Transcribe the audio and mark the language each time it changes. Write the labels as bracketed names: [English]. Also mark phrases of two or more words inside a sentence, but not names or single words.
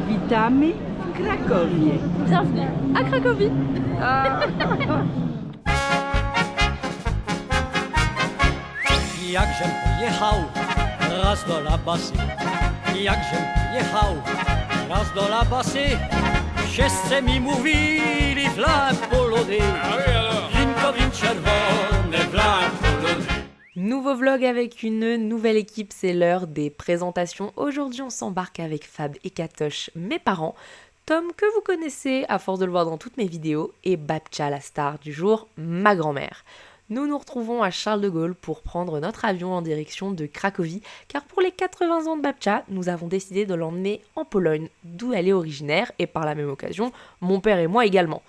[Polish] Witamy w Krakowie. [French] Bienvenue à Cracovie. [Polish] Jakżem pojechał raz do Labasy, jakżem pojechał raz do Labasy, wszyscy mi mówili flag polony, winko win czerwone, flag polony. [French] Nouveau vlog avec une nouvelle équipe, c'est l'heure des présentations. Aujourd'hui, on s'embarque avec Fab et Katoche, mes parents, Tom, que vous connaissez à force de le voir dans toutes mes vidéos, et Babcha, la star du jour, ma grand-mère. Nous nous retrouvons à Charles de Gaulle pour prendre notre avion en direction de Cracovie, car pour les 80 ans de Babcha, nous avons décidé de l'emmener en Pologne, d'où elle est originaire, et par la même occasion, mon père et moi également.